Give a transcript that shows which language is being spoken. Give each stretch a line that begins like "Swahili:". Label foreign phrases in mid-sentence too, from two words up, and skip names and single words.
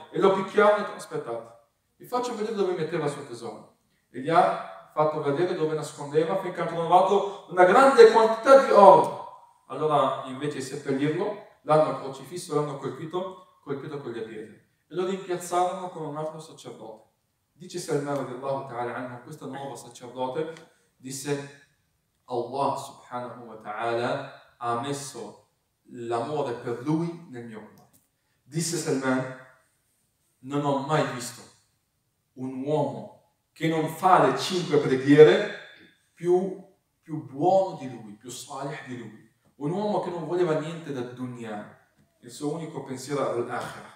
Italian: E lo picchiavano e detto: aspettate, vi faccio vedere dove metteva il suo tesoro. E gli ha fatto vedere dove nascondeva finché hanno trovato una grande quantità di oro. Allora, invece di seppellirlo, l'hanno crocifisso, l'hanno colpito con le pietre e lo rimpiazzarono con un altro sacerdote. Dice Salman
Arabic: رضي الله تعالى عنه,
Italian: questo nuovo sacerdote disse:
Arabic: الله سبحانه وتعالى
Italian: ha messo l'amore per lui nel mio cuore. Disse Salman: non ho mai visto un uomo che non fa le 5 preghiere più buono di lui, più salih di lui. Un uomo che non voleva niente da dunya, il suo unico pensiero era all'akhirah.